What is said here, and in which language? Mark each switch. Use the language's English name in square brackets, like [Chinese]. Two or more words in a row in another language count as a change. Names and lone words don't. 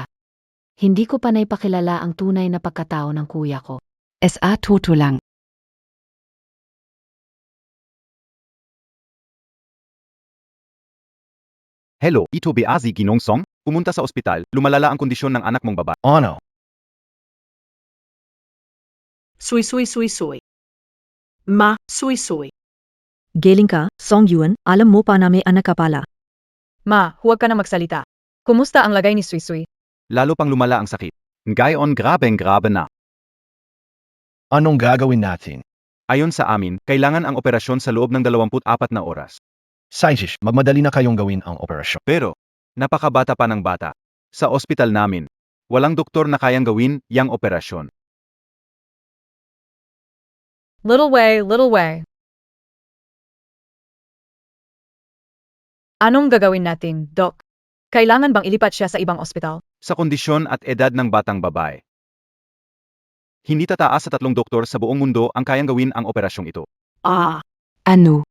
[Filipino] Hindi ko pa naipakilala ang tunay na pagkatao ng kuya ko. SA Toto lang. Hello, ito Beazi Ginong Song? Pumunta sa ospital, lumalala ang kondisyon ng anak mong babae. Ano? Suy, suy, suy, suy. Ma, suy, suy. Galing ka, Song Yuan, alam mo pa na may anak ka pala. Ma, huwag ka na magsalita. Kumusta ang lagay ni Sui Sui? Lalo pang lumala ang sakit. Ngayon grabe na. Anong gagawin natin? Ayon sa amin, kailangan ang operasyon sa loob ng 24 na oras. Saijish, magmadali na kayong gawin ang operasyon. Pero, napakabata pa ng bata. Sa ospital namin, walang doktor na kayang gawin yang operasyon. [English] Little way, little way. [Filipino] Anong gagawin natin, Doc? Kailangan bang ilipat siya sa ibang ospital? Sa kondisyon at edad ng batang babae. Hindi tataas sa 3 doktor sa buong mundo ang kayang gawin ang operasyong ito. Ano?